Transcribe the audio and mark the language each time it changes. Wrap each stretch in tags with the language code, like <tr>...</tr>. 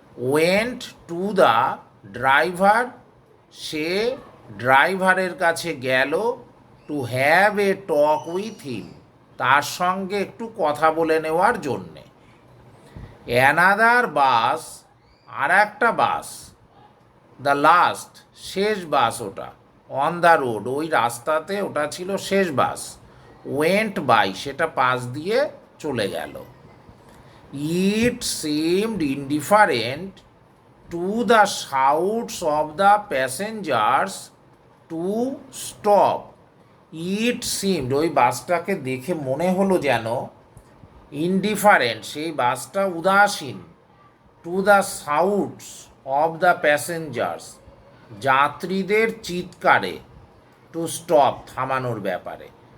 <en>went to the driver,</en> <bn>সে ড্রাইভারের কাছে গেল,</bn> <en>to have a talk with him,</en> <bn>তার সঙ্গে একটু কথা বলে নেওয়ার জন্যে।</bn> <en>another bus,</en> <bn>আর একটা বাস,</bn> <en>the last,</en> <bn>শেষ বাস ওটা,</bn> <en>on the road,</en> <bn>ওই রাস্তাতে ওটা ছিল শেষ বাস,</bn> <en>went by,</en> <bn>সেটা পাশ দিয়ে চলে গেল।</bn> <en>It seemed indifferent to the shouts of the passengers to stop. It seemed,</en> <bn>ওই বাসটাকে দেখে মনে হলো যেন ইনডিফারেন্ট, সেই বাসটা উদাসীন,</bn> <en>to the shouts of the passengers,</en> <bn>যাত্রীদের চিৎকারে,</bn> <en>to stop,</en> <bn>থামানোর ব্যাপারে।</bn>